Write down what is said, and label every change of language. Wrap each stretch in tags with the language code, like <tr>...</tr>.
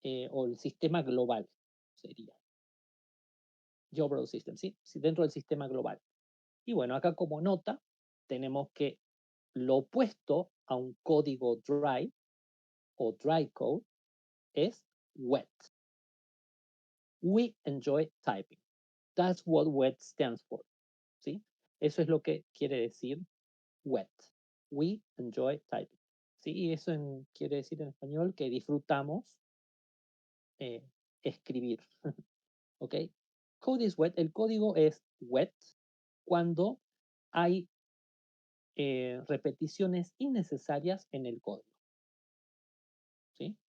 <es>O el sistema global, sería.</es> <en>The overall system,</en> <es>¿sí? Dentro del sistema global. Y bueno, acá como nota tenemos que lo opuesto a un código dry o dry code es wet.</es> <en>We enjoy typing. That's what wet stands for.</en> <es>¿Sí? Eso es lo que quiere decir wet.</es> <en>We enjoy typing.</en> <es>¿Sí? Y eso quiere decir en español que disfrutamos escribir. ¿Ok?</es> <en>Code is wet.</en> <es>El código es wet cuando hay repeticiones innecesarias en el código. ¿Sí?</es>